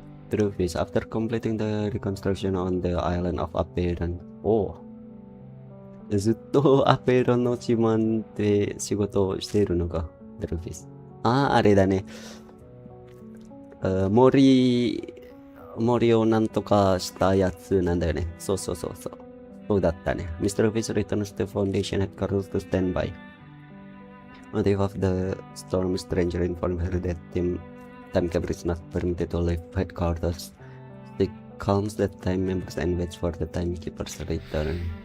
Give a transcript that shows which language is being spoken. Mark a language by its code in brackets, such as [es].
[en] Truth is, after completing the reconstruction on the island of Aperon, [ja] ずっとアペロンのチマンで仕事をしているのか、 [en] Truth is。 [ja] あれだね。森をなんとかしたやつなんだよね。そうだったね。Mr. [en] Fish returns to Foundation headquarters to stand by. On the day of the storm, Stranger informed her that Timekeeper is not permitted to leave headquarters. She calms the time members and waits for the Timekeeper's return.